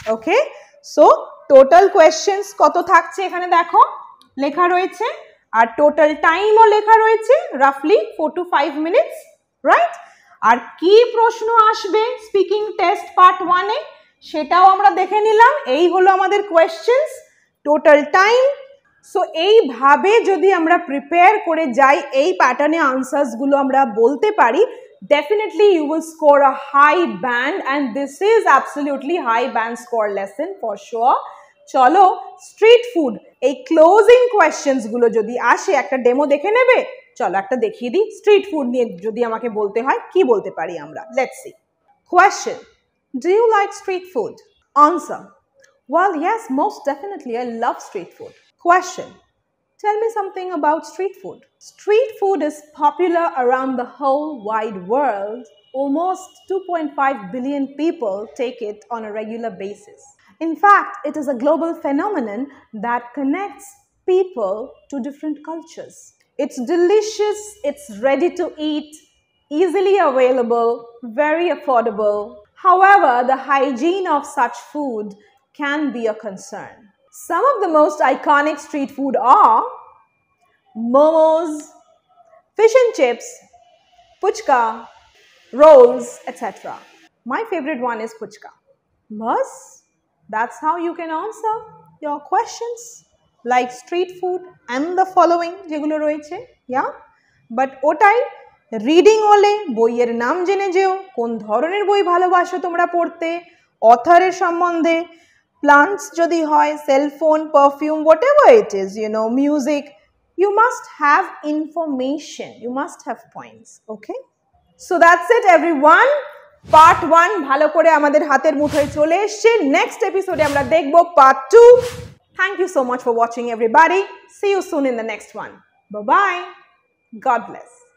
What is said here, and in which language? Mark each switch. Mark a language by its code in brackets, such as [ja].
[bn] ওকে, so total questions কত থাকছে এখানে দেখো লেখা রয়েছে, আর টোটাল টাইমও লেখা রয়েছে রাফলি 4 to 5 মিনিটস, রাইট? আর কি প্রশ্ন আসবে স্পিকিং টেস্ট পার্ট 1 এ সেটাও আমরা দেখে নিলাম। এই হলো আমাদের কোয়েশ্চেন্স, টোটাল টাইম। সো এইভাবে যদি আমরা প্রিপেয়ার করে যাই, এই প্যাটার্নে আনসার্সগুলো আমরা বলতে পারি, [en] definitely you will score a high band, and this is absolutely high band score lesson for sure. [bn] চলো স্ট্রিট ফুড, এই ক্লোজিং কোয়েশ্চেন্সগুলো যদি আসে একটা ডেমো দেখে নেবে। চলো একটা দেখিয়ে দিই, স্ট্রিট ফুড নিয়ে যদি আমাকে বলতে হয় কি বলতে পারি আমরা। [en] Let's see. Question, do you like street food? Answer, well yes, most definitely I love street food. Question, tell me something about street food. Street food is popular around the whole wide world. Almost 2.5 billion people take it on a regular basis. In fact, it is a global phenomenon that connects people to different cultures. It's delicious, it's ready to eat, easily available, very affordable. However, the hygiene of such food can be a concern. Some of the most iconic street food are momos, fish and chips, puchka, rolls, etc. My favorite one is puchka. Bas, that's how you can answer your questions like street food and the following [bn] যেগুলো রয়েছে, [en] yeah? [bn] But ওটাই reading হলে বইয়ের নাম জেনে যেও, কোন ধরনের বই ভালোবাসো তোমরা পড়তে, অথরের সম্বন্ধে, প্লান্টস যদি হয়, cellphone, perfume, [en] whatever it is, you know, music, you must have information, you must have points. Okay, so that's it everyone. [bn] Part 1 ভালো করে আমাদের হাতের মুঠোয় চলে এসছে। নেক্সট এপিসোডে আমরা দেখব part 2, [en] Thank you so much for watching, everybody. See you soon in the next one. Bye-bye. God bless.